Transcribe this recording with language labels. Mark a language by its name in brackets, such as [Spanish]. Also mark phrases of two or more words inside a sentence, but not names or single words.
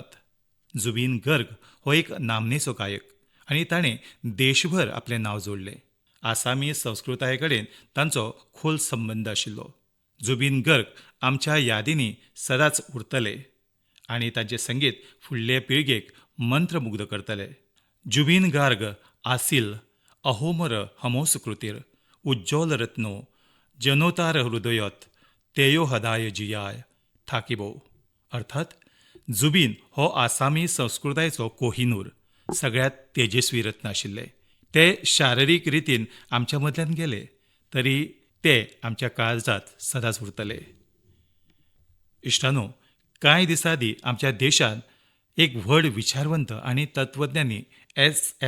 [Konkani] जुबीन गर्ग हो एक नामनेचो गायक आनी ताणें देशभर आपलें नांव जोडलें. आसामी संस्कृताये कडेन तांचो खोल संबंद आशिल्लो. जुबीन गर्ग आमच्या यादींनी सदांच उरतले आनी तांचें संगीत फुडले पिळगेक मंत्रमुग्ध करतले. [Assamese] জুবিন গাৰ্গ আছিল অসমৰ সমস্ত কৃতিৰ উজ্জ্বল ৰত্ন জনতাৰ হৃদয়ত তেওঁ সদায় জীয়াই থাকিব. [Konkani] अर्थात जुबीन हो आसामी संस्कृतायेचो कोहिनूर, सगळ्यात तेजस्वी रत्न आशिल्ले. ते शारिरीक रितीन आमच्या मदल्यान गेले तरी ते आमच्या काळजात सदांच उरतले. इश्टानो, कांय दिसां आदीं आमच्या देशांत एक व्हड विचारवंत आनी तत्वज्ञानी S.L.